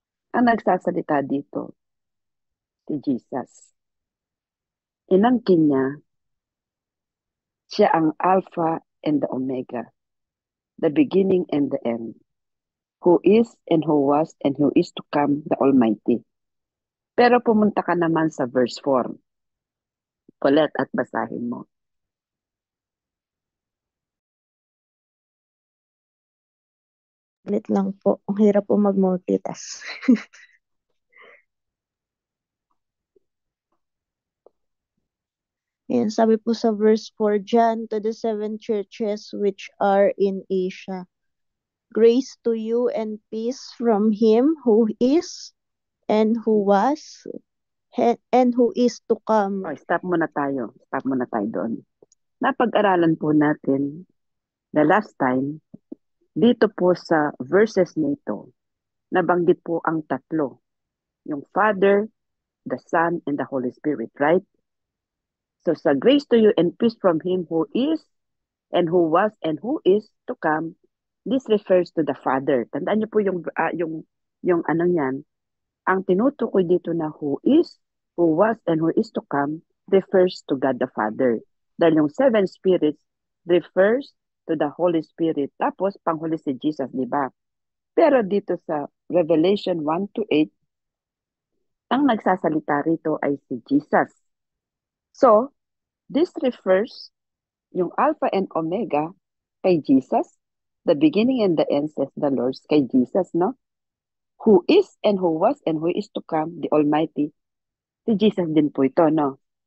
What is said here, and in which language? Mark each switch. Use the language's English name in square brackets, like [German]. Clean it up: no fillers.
[Filipino] Ang nagsasalita dito, si Jesus. Inangkin niya, siya ang [English] Alpha and the Omega, the beginning and the end, who is and who was and who is to come, the Almighty. [Filipino] Pero pumunta ka naman sa verse 4. Paulette, at basahin mo. Ulit lang po. Ang hirap po mag-multitask. Ayan, sabi po sa verse 4, [English] John, to the 7 churches which are in Asia. Grace to you and peace from him who is, and who was, and who is to come. [Filipino] Oh, stop muna tayo. Stop muna tayo doon. Napag-aralan po natin [English] the last time, [Filipino] dito po sa verses nito, nabanggit po ang tatlo. [English] Yung Father, the Son, and the Holy Spirit, right? So sa grace to you and peace from him who is, and who was, and who is to come, this refers to the Father. [Filipino] Tandaan niyo po yung ano yan, ang tinutukoy dito na [English] who is, who was, and who is to come refers to God the Father. [Filipino] Dahil yung seven spirits [English] refers to the Holy Spirit. [Filipino] Tapos, panghuli si Jesus, di ba? Pero dito sa Revelation 1 to 8, ang nagsasalita rito ay si Jesus. [English] So, this refers yung Alpha and Omega kay Jesus, the beginning and the end says the Lord kay Jesus, no? Who is and who was and who is to come, the Almighty, [Filipino] si Jesus din po ito, no?